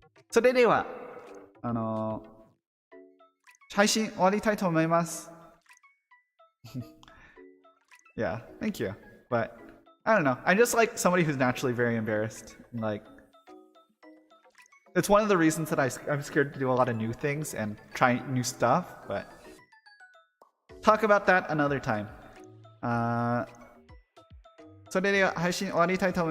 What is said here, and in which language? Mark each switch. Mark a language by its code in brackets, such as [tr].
[ja] それでは配信終わりたいと思います。 [en] Yeah, thank you. But I don't know. I'm just like somebody who's naturally very embarrassed. Like, it's one of the reasons that I'm scared to do a lot of new things and try new stuff. But talk about that another time. [ja] それでは配信終わりたいと思います。